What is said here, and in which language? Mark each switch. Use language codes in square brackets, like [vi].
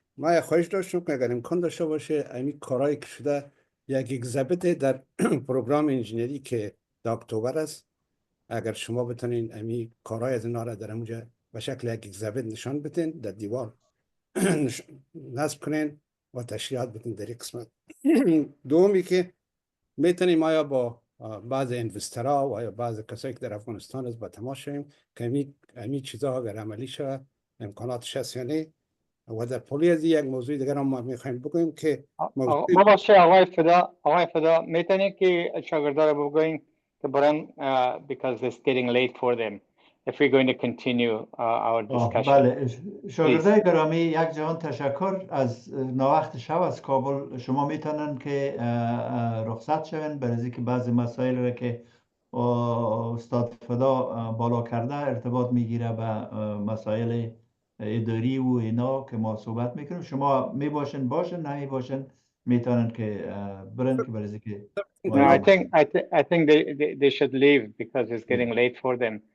[fa] ما یه خواهش داشتم که اگر امکان داشته باشه این کارهایی که شده یک اگزیبیت در پروگرام انجینری که در اکتبر است، اگر شما بتونین این کارهای از اینا را در اونجا به شکل یک اگزیبیت نشان بدین، در دیوار نصب کنین و تشریحات بدین در یک قسمت. دومی که میتونیم آیا با بعض اینوسترها و یا بعض کسایی که در افغانستان است با تماس شویم که همین چیزها اگر عملی شود امکاناتش هست یا نه. و در پولی از یک موضوع دیگر هم ما میخوایم بگوییم که ببخشید آقای فدا میتونید که شاگردا رو بگوییم که برن [en] because it's getting late for them if we're going to continue our discussion. [fa] بله شاگردای گرامی، یک جهان تشکر. از ناوقت شب از کابل شما میتونن که رخصت شون برای اینکه بعضی مسائل رو که استاد فدا بالا کرده ارتباط میگیره به مسائل اداری و اینا که ما صحبت میکنیم. شما میباشن نمی باشن میتونن که برن که برای اینکه [en] I think they should leave because it's getting late for them.